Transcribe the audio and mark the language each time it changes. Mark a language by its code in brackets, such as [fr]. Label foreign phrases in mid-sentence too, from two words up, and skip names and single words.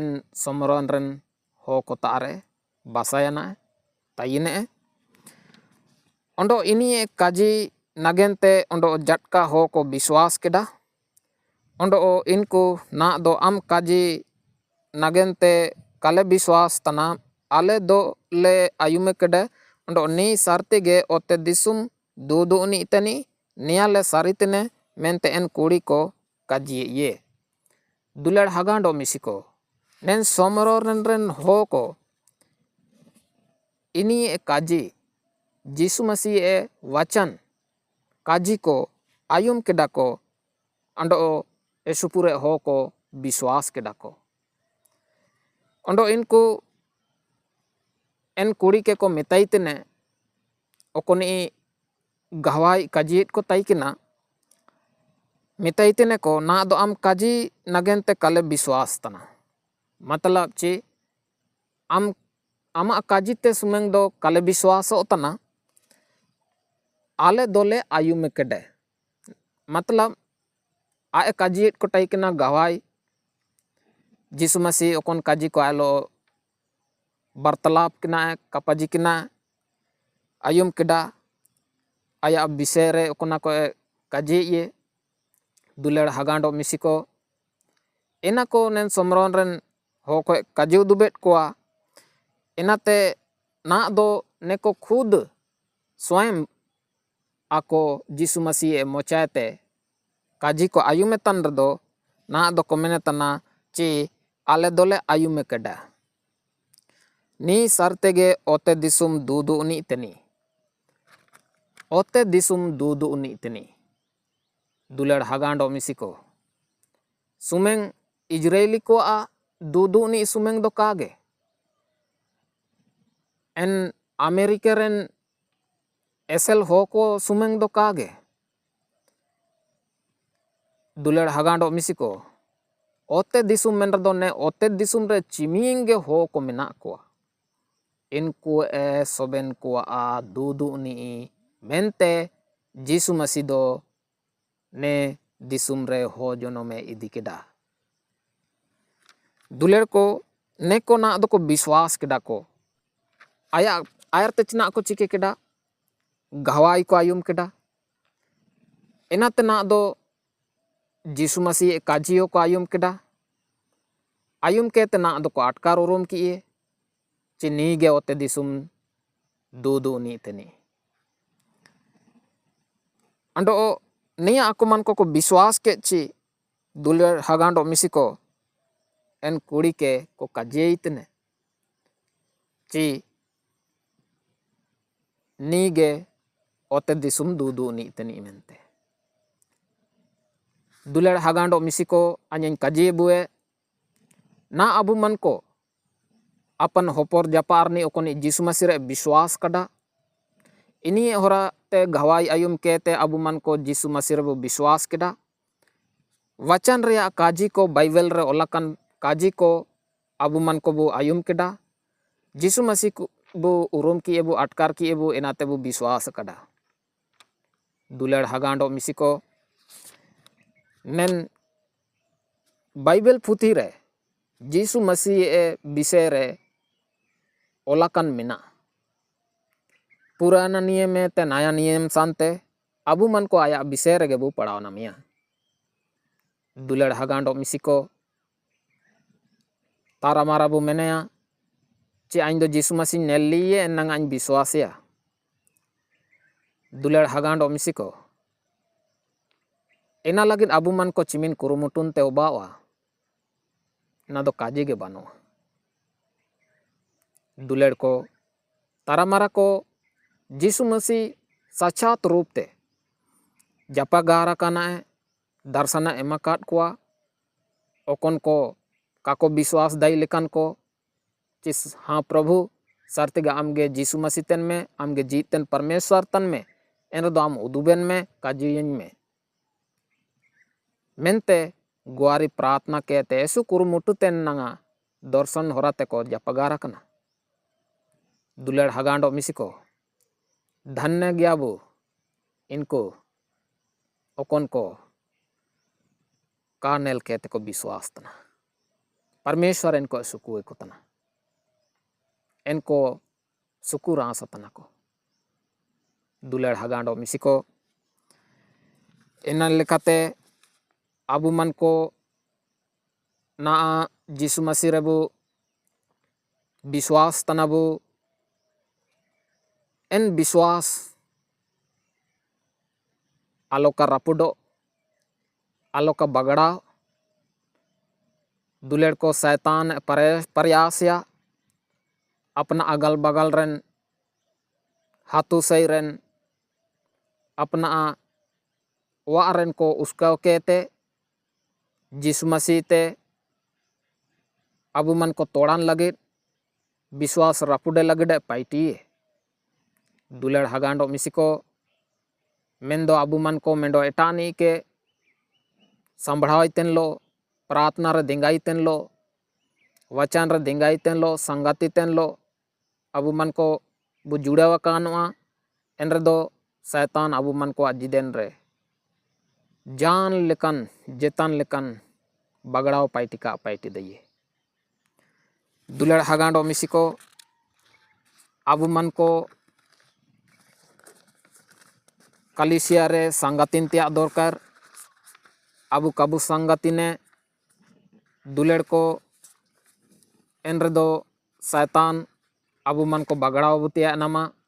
[hoc] समरन रन हो को तारे बासायाना ताइने ओंडो इनी काजी नगेनते ओंडो जटका हो को विश्वास केडा ओंडो इनको ना दो आम काजी नगेनते काले विश्वास तना आले दो ले आयुमे केडे ओंडो नी सारते गे ओते दिसुम दूदू उनी इतनी नियाले सारितने मेनते एन कुड़ी को काजी ये दुलेड़ हागांडो मिसिको नेन समरन रेन हो को इनी काजी जीसु मसीह ए वचन काजी को आयुम केडा को अंडो एसुपुरे हो को विश्वास केडा को अंडो इनको एन कुड़ी के को मेताइतने ओकोनी गहवाई काजीत को ताइकिना मेताइतने को ना दो आम काजी नगेनते काले विश्वास तना मतलब चे आम आमा काजीते सुमेंग दो काले विश्वास तना आले दोले आयुमे केडे मतलब आए काजीत को ताइकिना गहवाई जीसु मसीह ओकन काजी को आलो वार्तालाप किना कपाजी किना आयुम केडा आया विषय रे ओकना को काजी ये दुलेड़ हागांडो मिसिको एना को नेन समरन रेन हो को काजी दुबेट कोआ एनाते ना दो neko [hi] खुद स्वयं [hoc] ako जीसु मसीह मोचाते काजी को आयुमे तन रदो ना दो को मेने तना ची आले दोले आयुमे केडा नी सरतेगे ओते दिसुम दूदू उनी तनी ओते दिसुम दूदू उनी तनी दुलेड़ हागांडो मिसिको सुमेंग इजरायली को आ दूदू उनी सुमेंग दो कागे एन अमेरिका रेन एसेल हो को सुमेंग दो कागे दुलेड़ हगांडो मिसिको ओते दिसुम मेन रदो ने ओते दिसुम रे चिमिंगे हो को मेना को इनको ए सोबेन को आ दूदू नी मेनते जीसु मसीह दो ने दिसुम रे हो जोनो में इदी केदा दुलेड़ को ने को ना दो को विश्वास केदा को आया आयर ते चना को चिके केदा गवाई को आयुम केदा एनाते ना दो जीसु मसीह काजियो को आयुम केदा आयुम के ते ना दो को अटकार उरुम किए चे नी गे ओते दिसुम दूदू नी तनी अंडो निया आकुमान को विश्वास के ची दुलेड़ हगांडो मिसिको एन कुड़ी के को काजे इतने ची नी गे ओते दिसुम दूदू नी तनी मेनते दुलेड़ हगांडो मिसिको अनें काजे बुए ना अबु मन को अपन होपर जापार नी ओकोनी जीसु मसीह रे विश्वास कदा इनी होरा ते गवाई आयुम के ते अबु मन को जीसु मसीह रे विश्वास केदा वचन रे काजी को बाइबल रे ओलाकन काजी को अबु मन को बु आयुम केदा जीसु मसीह को बु उरुम की एबु अटकार की एबु एनाते बु विश्वास कदा दुलेड़ हगांडो मिसिको नेन बाइबल पुथी रे जीसु मसीह ए विषय रे ओलाकन मिना [hi] पुराना नियम [hoc] में ते [hi] नया नियम [hoc] सांते अबु मन को आया विषय रे बु पढ़ाव ना मिया दुलेड़ हगांडो मिसिको तारा मारा बु मेनया चे आइन दो जीसु मसीह नेल लिए नंग आइन विश्वासया दुलेड़ हगांडो मिसिको एना लगिन अबु मन को चिमिन कुरुमुटुन ते उबावा ना दो काजे के बानो दुलेड़ को तारा मारा को जीसु मसीह [hi] साक्षात रूप [hoc] ते जपा गारा काना है दर्शना एमाकात कोआ ओकन को काको विश्वास दाई लेकन को चिस [hi] हाँ प्रभु [hoc] सर्तिगा आमगे जीसु मसीह तन में आमगे जीतन परमेश्वर तन में एन दो आम उदुबेन में काजियन में मेनते गुआरी प्रार्थना कहते ऐसु कुरुमुटु तेन नंगा दर्शन होराते को जपगारा कना दुलेड़ हगांडो मिसिको धन्य ग्याबु इनको ओकन को कानेल कहते को विश्वास तना परमेश्वर इनको सुकुए को तना इनको सुकु रास तना को दुलेड़ हगांडो मिसिको इन लेकाते अबु मन को ना जीसु मसीह रेबु विश्वास तनाबु एन विश्वास आलोका रापुडो आलोका बगड़ा दुलेड़ को शैतान प्रयासया [hi] अपना अगल बगल [hoc] रेन हाथू सही रेन अपना वा रेन को उसका कहते जीसु मसीह ते अबु मन को तोड़ान लगे विश्वास रापुडे लगे पाइटी दुलेड़ हगांडो मिसिको मेंदो अबु मन को मेंदो एटानी के संभड़ाई तेन लो प्रार्थना रे दिंगाई तेन लो वचन रे दिंगाई तेन लो संगति तेन लो अबु मन को बु जुड़ावा कानवा एन रे दो शैतान अबु मन को अजिदेन रे जान लेकन जेतन लेकन बगड़ाव पाइटिका पाइटी दइए दुलेड़ हगांडो मिसिको अबु मन को कलिसिया रे संगतिन त्याग दरकार अबु कबु संगतिने दुलेड़ को एन रे दो शैतान अबु मन को बगड़ाव बुतिया नामा